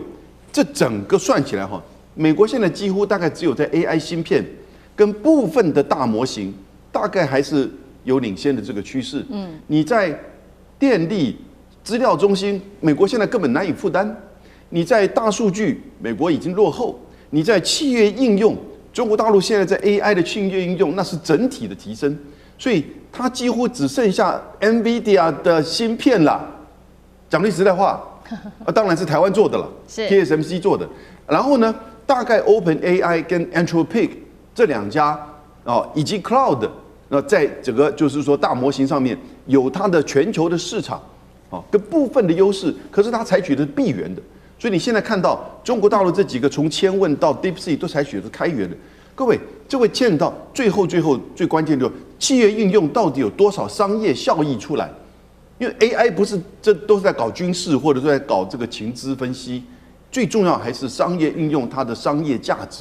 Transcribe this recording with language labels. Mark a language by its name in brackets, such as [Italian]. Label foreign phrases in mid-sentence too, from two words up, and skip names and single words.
[Chinese] 這整個算起來美國現在幾乎大概只有在 AI 芯片跟部分的大模型，大概還是有領先的這個趨勢。你在電力、資料中心，美國現在根本難以負擔；你在大數據，美國已經落後；你在企業應用，中國大陸現在在 AI 的企業應用，那是整體的提升，所以它幾乎只剩下 NVIDIA 的芯片了。講句實在話。當然是台灣做的了，是 TSMC 做的。然後呢，大概 OpenAI 跟 Anthropic 這2家以及 Cloud 在整個就是說大模型上面有它的全球的市場跟部分的優勢，可是它採取的是閉源的。所以你現在看到中國大陸這幾個從千問到 DeepSeek 都採取的是開源的。各位，這會見到最後最關鍵就是企業應用到底有多少商業效益出來。因為 AI 不是這都是在搞軍事或者是在搞這個情資分析，最重要還是商業運用它的商業價值。